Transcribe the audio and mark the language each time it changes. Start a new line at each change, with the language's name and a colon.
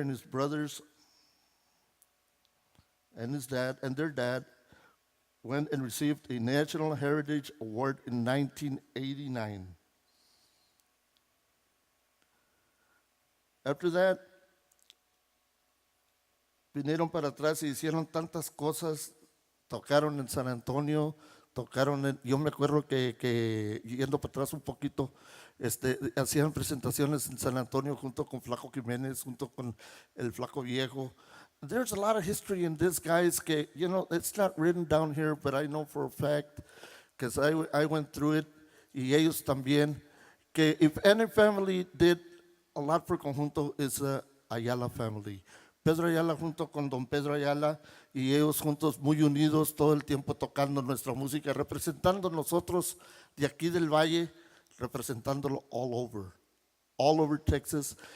English: and his brothers and his dad and their dad went and received a National Heritage Award in 1989. After that,
Spanish: vinieron para atrás y hicieron tantas cosas, tocaron en San Antonio, yo me acuerdo que yendo para atrás un poquito, hacían presentaciones en San Antonio junto con Flaco Jiménez, junto con el Flaco Viejo.
English: There's a lot of history in this, guys, que, it's not written down here, but I know for a fact, because I went through it,
Spanish: y ellos también, que
English: if any family did a lot for conjunto, is the Ayala family.
Spanish: Pedro Ayala junto con Don Pedro Ayala y ellos juntos muy unidos todo el tiempo tocando nuestra música, representando nosotros de aquí del Valle, representándolo
English: all over Texas.